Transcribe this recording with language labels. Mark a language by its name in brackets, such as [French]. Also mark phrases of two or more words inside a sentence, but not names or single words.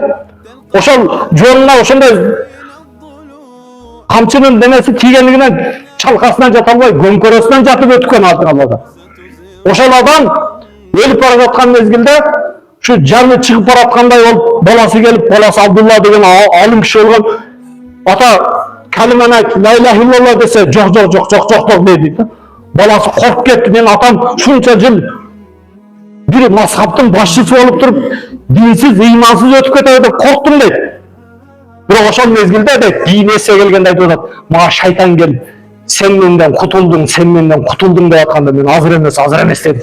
[Kyrgyz] Ошол жонуна ошондой камчынын денеси тийгендигинен чалкасынан жата албай, көмкөрөсүнөн жатып өткөн алда. Ошол адам өлүп бара жаткан мезгилде ушу жаны чыгып бараткандай болуп, баласы келип, баласы Абдулла деген алым киши болгон. Ата калиманы айт, [Arabic] لا إله إلا الله [Kyrgyz] десе, жок дейт. Баласы коркуп кетти, мен атам шунча жыл бир мазхабтын башчысы болуп туруп, динсиз, ыймансыз өтүп кетет деп корктум дейт. Бирок ошол мезгилде дейт, дин эске келгенде айтып атат, мага шайтан келип, сен менден кутулдуң деп атканда мен азыр эмес дедим.